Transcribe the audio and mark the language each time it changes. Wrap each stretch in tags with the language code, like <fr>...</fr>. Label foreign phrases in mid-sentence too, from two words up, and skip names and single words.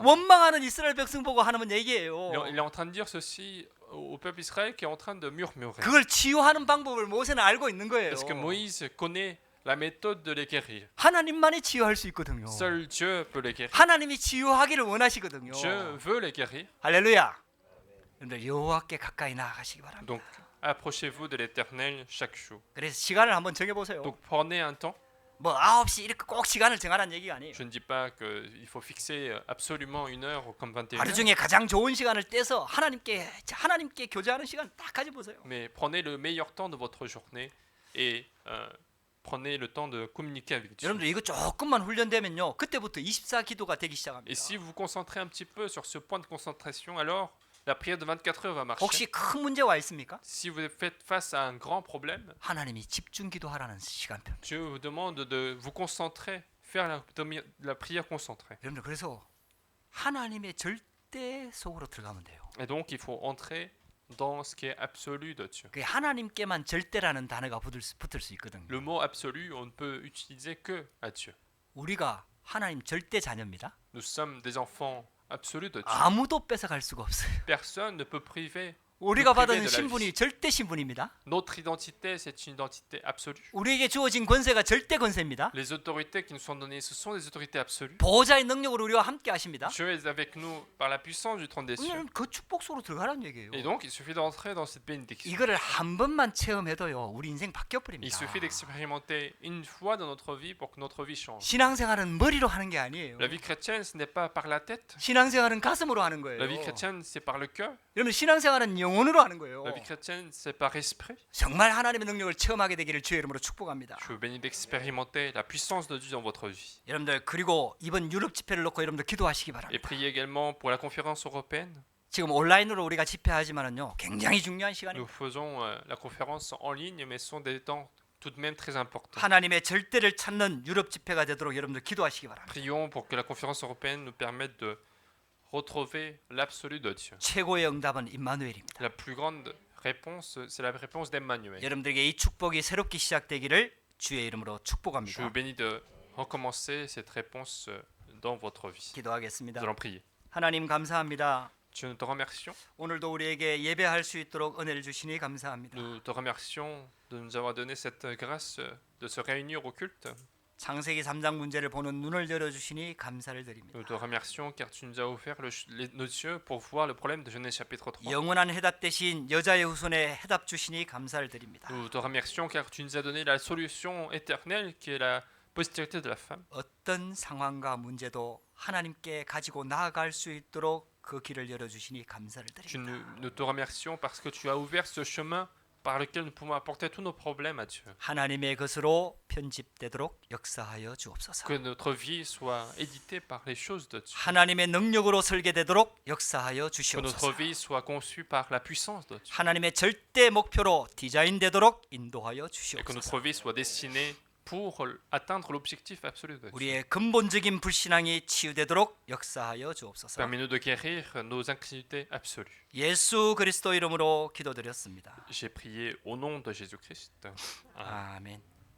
<ko>원망하는 이스라엘 백성 보고 하는 얘기예요.</ko> <fr>Il est en train de dire ceci au peuple d'Israël qui est en train de murmurer.</fr> <ko>그걸 치유하는 방법을 모세는 알고 있는 거예요.</ko> <fr>Parce que Moïse connaît la méthode de les guérir.</fr> <ko>하나님만이 치유할 수 있거든요.</ko> <fr>Seul Dieu peut les guérir.</fr> <ko>하나님이 치유하기를 원하시거든요.</ko> <fr>Dieu veut les guérir.</fr> <ko>할렐루야. 여러분들 여호와께 가까이 나아가시기 바랍니다.</ko> <fr>Donc, approchez-vous de l'Éternel chaque jour.</fr> <ko>그래서 시간을 한번 정해 보세요.</ko> <fr>Donc, prenez un temps.</fr> <ko>9시 이렇게 꼭 시간을 정하라는 얘기가 아니에요.</ko> <fr>Je ne dis pas qu'il faut fixer absolument une heure comme 21</fr> <ko>하루</ko> <fr>heures.</fr> <ko>중에 가장 좋은 시간을 떼서 하나님께 교제하는 시간 딱 가져 보세요.</ko> <fr>Mais prenez le meilleur temps de votre journée et prenez le temps de communiquer avec Dieu.</fr> <ko>여러분들 이거 조금만 훈련되면요, 그때부터 24 기도가 되기 시작합니다.</ko> <fr>Et si vous vous concentrez un petit peu sur ce point de concentration, alors la prière de 24 heures va marcher.</fr> <ko>혹시 큰 문제 와 있습니까?</ko> <fr>Si vous faites face à un grand problème,</fr> <ko>하나님이 집중 기도하라는 시간표.</ko> <fr>Dieu vous demande de vous concentrer, faire la prière concentrée.</fr> <ko>여러분들 그래서 하나님의 절대 속으로 들어가면 돼요.</ko> <fr>Et donc il faut entrer dans ce qui est absolu de Dieu.</fr> <ko>그 하나님께만 절대라는 단어가 붙을 수 있거든요.</ko> <fr>Le mot absolu, on ne peut utiliser que à Dieu.</fr> <ko>우리가 하나님 절대 자녀입니다.</ko> <fr>Nous sommes des enfants absolus de Dieu.</fr> <ko>아무도 뺏어갈 수가 없어요.</ko> <fr>Personne ne peut priver.</fr> <ko>우리가</ko> <fr>privé</fr> <ko>받은</ko> <fr>de la</fr> <ko>신분이</ko> <fr>vie.</fr> <ko>절대 신분입니다.</ko> <fr>Notre identité, c'est une identité absolue.</fr> <ko>우리에게 주어진 권세가 절대 권세입니다.</ko> <fr>Les autorités qui nous sont données, ce sont des autorités absolues.</fr> <ko>보호자의 능력으로 우리와 함께 하십니다.</ko> <fr>Dieu est avec nous par la puissance du trône des cieux.</fr> <ko>그 축복 속으로 들어가라는 얘기예요.</ko> <fr>Et donc, il suffit d'entrer dans cette bénédiction.</fr> <ko>이거를 한 번만 체험해도요, 우리 인생 바뀌어</ko> <fr>Il</fr> <ko>버립니다.</ko> <fr>suffit d'expérimenter une fois dans notre vie pour que notre vie change.</fr> <ko>신앙생활은 머리로 하는 게 아니에요.</ko> <fr>La vie chrétienne, ce n'est pas par la tête.</fr> <ko>신앙생활은 가슴으로 하는 거예요.</ko> <fr>La vie chrétienne, c'est par le cœur.</fr> <ko>여러분 신앙생활은 영혼으로 하는 거예요.</ko> <fr>La vie chrétienne, c'est par esprit.</fr> <ko>정말 하나님의 능력을 체험하게 되기를 주의 이름으로 축복합니다.</ko> <fr>Je vous bénis d'expérimenter la puissance de Dieu dans votre vie.</fr> <ko>여러분들 그리고 이번 유럽 집회를 놓고 여러분들 기도하시기 바랍니다.</ko> <fr>Et priez également pour la conférence européenne.</fr> <ko>지금 온라인으로 우리가 집회하지만은요, 굉장히 중요한</ko> <fr>Nous</fr> <ko>시간입니다.</ko> <fr>faisons la conférence en ligne, mais ce sont des temps tout de même très importants.</fr> <ko>하나님의 절대를 찾는 유럽 집회가 되도록 여러분들 기도하시기 바랍니다.</ko> <fr>Prions pour que la conférence européenne nous permette de retrouver l'absolu de Dieu.</fr> <ko>최고의 응답은 임마누엘입니다.</ko> <fr>La plus grande réponse, c'est la réponse d'Emmanuel.</fr> <ko>여러분들에게 이 축복이 새롭게 시작되기를 주의 이름으로</ko> <fr>Je</fr> <ko>축복합니다.</ko> <fr>vous bénis de recommencer cette réponse dans votre vie.</fr> <ko>기도하겠습니다.</ko> <fr>Nous allons prier.</fr> <ko>하나님 감사합니다.</ko> <fr>Dieu, nous te remercions.</fr> <ko>오늘도 우리에게 예배할 수 있도록 은혜를 주시니 감사합니다.</ko> <fr>Nous te remercions de nous avoir donné cette grâce de se réunir au culte.</fr> <ko>창세기 3장 문제를 보는 눈을 열어주시니 감사를 드립니다.</ko> <fr>Nous te remercions car tu nous as offert nos yeux pour voir le problème de Genèse chapitre 3.</fr> <ko>영원한 해답 대신 여자의 후손에 해답 주시니 감사를 드립니다.</ko> <fr>Nous te remercions car tu nous as donné la solution éternelle qui est la postérité de la femme.</fr> <ko>어떤 상황과 문제도 하나님께 가지고 나아갈 수 있도록 그 길을 열어주시니 감사를 드립니다.</ko> <fr>Nous te remercions parce que tu as ouvert ce chemin par lequel nous pouvons apporter tous nos problèmes à Dieu.</fr> <ko>하나님의 것으로 편집되도록 역사하여 주옵소서.</ko> <fr>Que notre vie soit éditée par les choses de Dieu.</fr> <ko>하나님의 능력으로 설계되도록 역사하여</ko> <fr>Que notre</fr> <ko>주시옵소서.</ko> <fr>vie soit conçue par la puissance de Dieu.</fr> <ko>하나님의 절대 목표로 디자인되도록 인도하여</ko> <fr>Et que notre</fr> <ko>주시옵소서.</ko> <fr>vie soit destinée pour atteindre l'objectif absolu de Dieu.</fr> <ko>우리의 근본적인 불신앙이 치유되도록 역사하여 주옵소서.</ko> <fr>Permets-nous de guérir nos incrédulités absolues.</fr> <ko>예수 그리스도 이름으로 기도드렸습니다.</ko> <fr>J'ai prié au nom de Jésus-Christ. Amen.</fr> <ko>아멘.</ko>